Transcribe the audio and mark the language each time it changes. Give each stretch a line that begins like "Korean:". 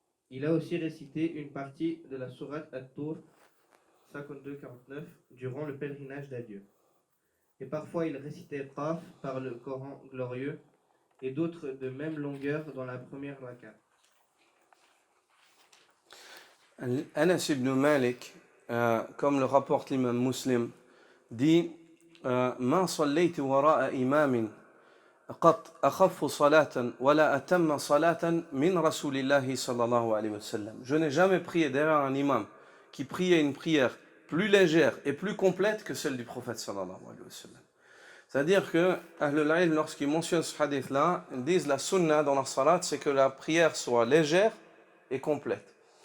French: Il a aussi récité une partie de la sourate At-Tur, 52-49, durant le pèlerinage d'adieu. Et parfois il récitait Qaf par le Coran glorieux, et d'autres de même longueur dans la première raka. Anas ibn Malik, comme le rapporte l'imam Muslim, dit
Arabic: ما صليت وراء إمام قط أخف صلاة ولا أتم صلاة من رسول الله صلى الله عليه وسلم.
French: Je n'ai jamais prié derrière un imam qui priait une prière plus légère et plus complète que celle du prophète sallallahu alayhi wa sallam. C'est-à-dire que Ahlul Ilm, lorsqu'ils mentionnent ce hadith-là, ils disent la sunna dans la salat, c'est que la prière soit légère et complète.